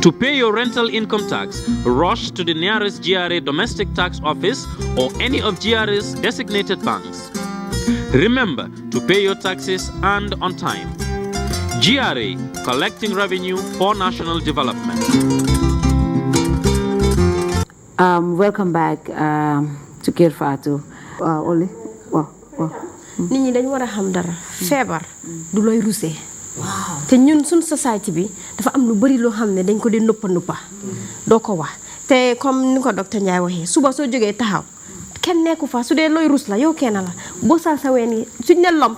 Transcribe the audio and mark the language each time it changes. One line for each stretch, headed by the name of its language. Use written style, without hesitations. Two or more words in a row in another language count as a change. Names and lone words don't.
English: To pay your rental income tax, rush to the nearest GRA domestic tax office or any of GRA's designated banks. Remember to pay your taxes and on time. GRA, collecting revenue for national development. Welcome back to Kër Fatou.
Wolof: Oli waaw. nit ñi dañ war a xam dara feebar du looy rusee te ñun suñ société bi dafa am lu bari loo xam ne dañ ko di nuppa doo ko wax te comme ni ko docteur Ndiaye waxee suba soo jógee taxaw kenn nekku fa su dee looy rus la yow kenn la boo sal sa ween yi suñ ne lomp